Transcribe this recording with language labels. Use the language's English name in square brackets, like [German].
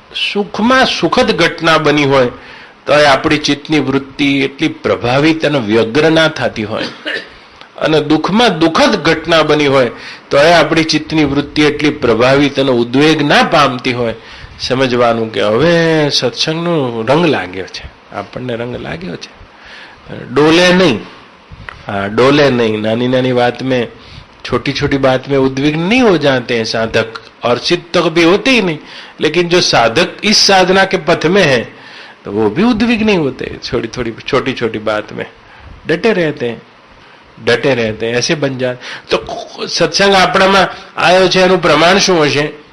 [Gujarati] સુખમાં સુખદ ઘટના બની હોય તો આપણી ચિત્તની વૃત્તિ એટલી પ્રભાવિત અને વ્યગ્ર ના થતી હોય, અને દુઃખમાં દુઃખદ ઘટના બની હોય તો આપણી ચિત્તની વૃત્તિ એટલી પ્રભાવિત અને ઉદ્વેગ ના પામતી હોય, સમજવાનું કે હવે સત્સંગનો રંગ લાગ્યો છે, આપણને રંગ લાગ્યો છે। [Hindi] डोले नहीं, हाँ डोले नहीं, [Gujarati] नानी नानी [Hindi] बात में, छोटी छोटी बात में उद्विग्न नहीं हो जाते हैं साधक, और सिद्ध तक भी होते ही नहीं, लेकिन जो साधक इस साधना के पथ में है तो वो भी उद्विग्न नहीं होते, छोटी छोटी बात में डटे रहते हैं, ऐसे बन जाते। [Gujarati] तो सत्संग આપણામાં આવ્યો છે એનું પ્રમાણ શું હશે?